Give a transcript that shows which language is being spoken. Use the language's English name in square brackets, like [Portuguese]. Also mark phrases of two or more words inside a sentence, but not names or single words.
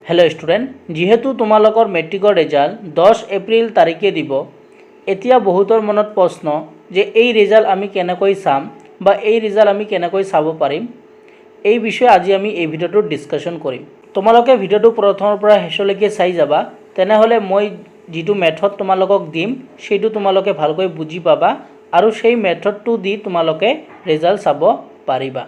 [English] hello student [Assamese] যিহেতু তোমালোকৰ মেট্ৰিকৰ ৰিজাল্ট 10 এপ্ৰিল তাৰিখে দিব এতিয়া বহুতৰ মনত প্ৰশ্ন যে এই রেজাল্ট আমি কেনেকৈ চাম বা এই রেজাল্ট আমি কেনেকৈ চাব পাৰিম এই বিষয়ে আজি আমি এই ভিডিওটো ডিসকাশন কৰিম। তোমালোকে ভিডিওটো প্ৰথমৰ পৰা শেষলৈকে চাই যাবা, তেনেহলে মই যেটো মেথড তোমালোকক দিম সেইটো তোমালোকে ভালকৈ বুজি পাবা আৰু সেই মেথডটো দি তোমালোকে রেজাল্ট চাব পাৰিবা।